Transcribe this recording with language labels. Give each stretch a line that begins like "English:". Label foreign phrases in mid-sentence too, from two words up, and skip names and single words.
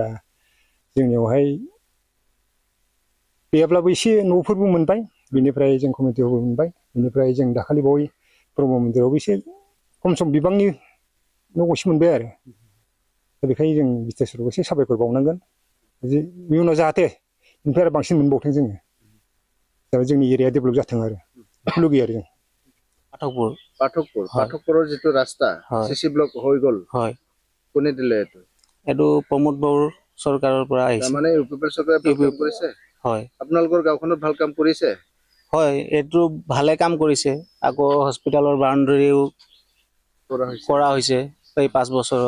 Bodo: जोंनियावहाय गैयाब्लाबो एसे न'फोरबो मोनबाय बेनिफ्राय जों कमिउनिटिबो मोनबाय बेनिफ्राय जों दाखालि बावै ब्रह्म मन्दिरावबो एसे खम सम बिबांनि न' गंसे मोनबाय आरो दा बेखायनो जों बिटिआर सरकारखौ एसे साबायखर बावनांगोन इयुनाव जाहाथे बेनिफ्राय आरो बांसिन मोनबावथों जोङो दा जोंनि
English: area develop
Bodo: जाथों आरो बेखौ लुगैयो आरो जों
Assamese: পাঠকপুৰৰ যিটো ৰাস্তা সিসি ব্লক হৈ গল হয় কোনে দিলে এটো প্ৰমোদ বাবুৰ চৰকাৰৰ পৰা আহিছে মানে ইউপিপি চৰকাৰে ভাল কাম কৰিছে হয় আপোনালোকৰ গাঁওখনত ভাল কাম কৰিছে হয় এটো ভালে কাম কৰিছে আকৌ হস্পিটালৰ বাউণ্ডাৰীও কৰা হৈছে এই 5 বছৰত